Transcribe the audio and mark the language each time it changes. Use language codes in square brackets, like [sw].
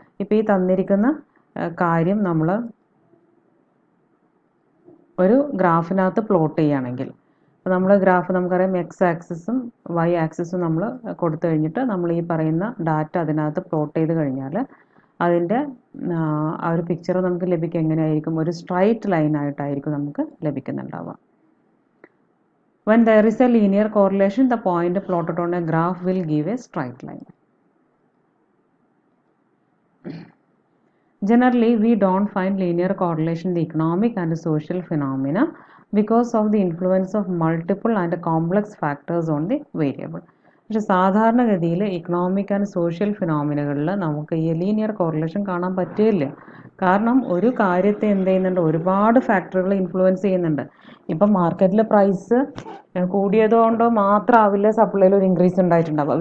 [ml] ഇപ്പോൾ ഈ തന്നിരിക്കുന്ന കാര്യം നമ്മൾ ഒരു ഗ്രാഫിനകത്ത് പ്ലോട്ട് ചെയ്യുകയാണെങ്കിൽ, അപ്പോൾ നമ്മൾ ഗ്രാഫ് നമുക്കറിയാം എക്സ് ആക്സിസും വൈ ആക്സിസും നമ്മൾ കൊടുത്തു കഴിഞ്ഞിട്ട് നമ്മൾ ഈ പറയുന്ന ഡാറ്റ അതിനകത്ത് പ്ലോട്ട് ചെയ്ത് കഴിഞ്ഞാൽ അതിൻ്റെ ആ ഒരു പിക്ചർ നമുക്ക് ലഭിക്കുക എങ്ങനെയായിരിക്കും? ഒരു സ്ട്രൈറ്റ് ലൈൻ ആയിട്ടായിരിക്കും നമുക്ക് ലഭിക്കുന്നുണ്ടാവുക. [en] When there is a linear correlation, the point plotted on a graph will give a straight line. Generally, we don't find linear correlation in the economic and social phenomena because of the influence of multiple and complex factors on the variable. [ml] പക്ഷെ സാധാരണഗതിയിൽ economic and social ഫിനോമിനകളിൽ നമുക്ക് ഈ linear correlation കാണാൻ പറ്റില്ല. കാരണം ഒരു കാര്യത്തെ എന്ത് ചെയ്യുന്നുണ്ട്? ഒരുപാട് ഫാക്ടറുകൾ ഇൻഫ്ലുവൻസ് ചെയ്യുന്നുണ്ട്. ഇപ്പം മാർക്കറ്റിൽ പ്രൈസ് കൂടിയതുകൊണ്ടോ മാത്രമാവില്ല സപ്ലൈയിൽ ഒരു ഇൻക്രീസ് ഉണ്ടായിട്ടുണ്ടാവുക.